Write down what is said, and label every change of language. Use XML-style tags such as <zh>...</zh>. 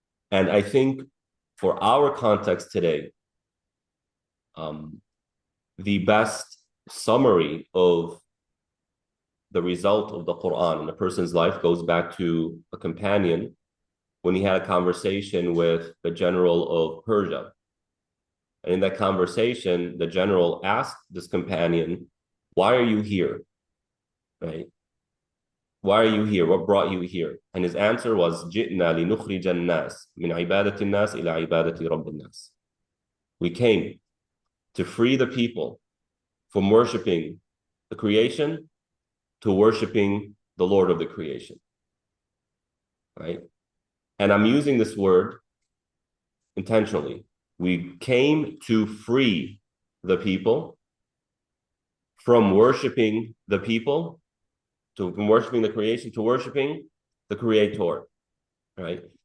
<en>And I think for our context today, the best summary of the result of the Quran in a person's life goes back to a companion when he had a conversation with the general of Persia. And in that conversation, the general asked this companion, why are you here? Right? Why are you here? What brought you here? And his answer was,</en> <ar>جِئْنَا لِنُخْرِجَ النَّاسِ مِنْ عِبَادَةِ النَّاسِ إِلَى عِبَادَةِ رَبِّ النَّاسِ.</ar> <en>We came to free the people from worshiping the creation to worshiping the Lord of the creation, right? And I'm using this word intentionally. We came to free the people from worshiping the people, from worshiping the creation to worshiping the creator, right?</en>